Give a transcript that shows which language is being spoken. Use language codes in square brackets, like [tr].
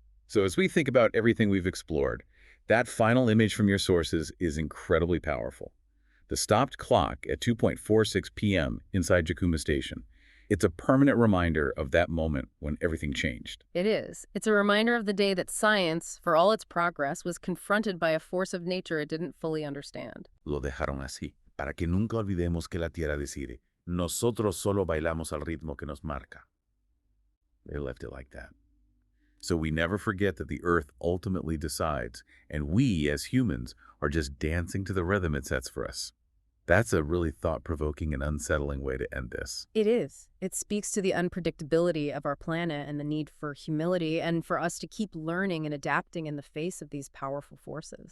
[en] So as we think about everything we've explored, that final image from your sources is incredibly powerful. The stopped clock at 2:46 p.m. inside Jakuma Station. It's a permanent reminder of that moment when everything changed. It is. It's a reminder of the day that science, for all its progress, was confronted by a force of nature it didn't fully understand. [es] Lo dejaron así, para que nunca olvidemos que la tierra decide. Nosotros solo bailamos al ritmo que nos marca. [en] They left it like that. So we never forget that the earth ultimately decides, and we, as humans, are just dancing to the rhythm it sets for us. That's a really thought-provoking and unsettling way to end this. It is. It speaks to the unpredictability of our planet and the need for humility and for us to keep learning and adapting in the face of these powerful forces.